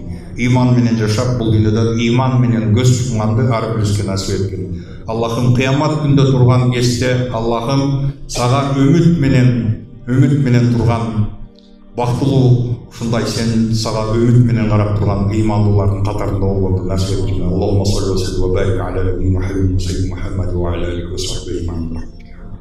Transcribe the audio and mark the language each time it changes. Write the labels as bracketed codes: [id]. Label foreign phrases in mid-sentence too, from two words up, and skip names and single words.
[ky] Иман менен жашап, бул дүйнөдө иман менен көз жумганды ар бирибизге насип эткин. Аллахым, кыямат күндө турган кезде, Аллахым, сага үмүт менен турган бактылуу, ушундай сен сага үмүт менен карап турган ыймандуулардын катарында болгонду насип эткин. [ar] اللهم صل وسلم وبارك على محمد وعلى آله وصحبه.